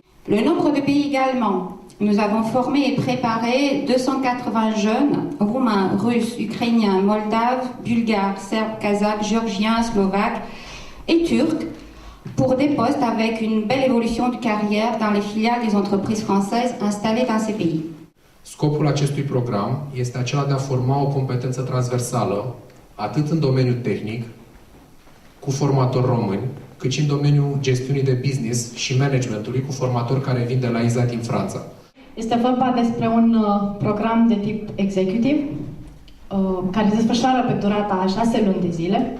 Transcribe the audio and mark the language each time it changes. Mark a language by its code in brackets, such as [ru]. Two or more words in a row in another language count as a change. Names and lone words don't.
[fr] Le nombre de pays également. Nous avons formé et préparé 280 jeunes, roumains, russes, ukrainiens, moldaves, bulgares, serbes, kazakhs, géorgiens, slovaques et turcs, pour des postes avec une belle évolution de carrière dans les filiales des entreprises françaises installées dans ces pays. [ro] Scopul acestui program este acela de a forma o competență transversală, atât în domeniul tehnic, cu formatori români, cât și în domeniul gestiunii de business și managementului, cu formatori care vin de la ISA din Franța. Este vorba despre un program de tip executive, care se desfășoară pe durata a 6 luni de zile.